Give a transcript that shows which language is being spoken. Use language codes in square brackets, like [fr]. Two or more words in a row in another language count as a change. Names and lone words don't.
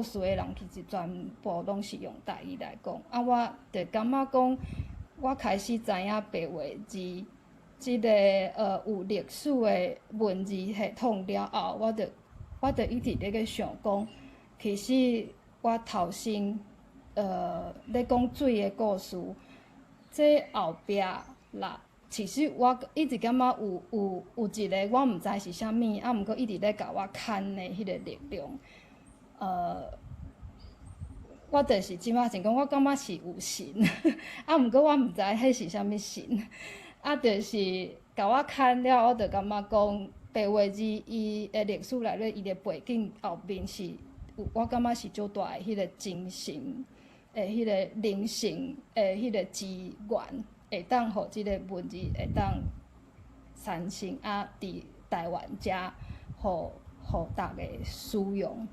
[nan] 事的人其实全部拢是用台语来讲，我就感觉讲，我开始知影白话字，即个有历史的文字系统了后，我就一直咧个想讲，其实我头先咧讲水的故事，这后壁啦，其实我一直感觉有一个我毋知是啥物，毋过一直咧甲我牵的迄个力量。我就是即摆想讲，我感觉是有神，毋过我毋知迄是啥物神，就是甲我牵了，我就感觉讲白话字伊的历史内底，伊的背景后面是有，我感觉是足大的迄个精神的迄个灵性的迄个资源，会当互即个文字会当产生伫台湾遮，互大家使用。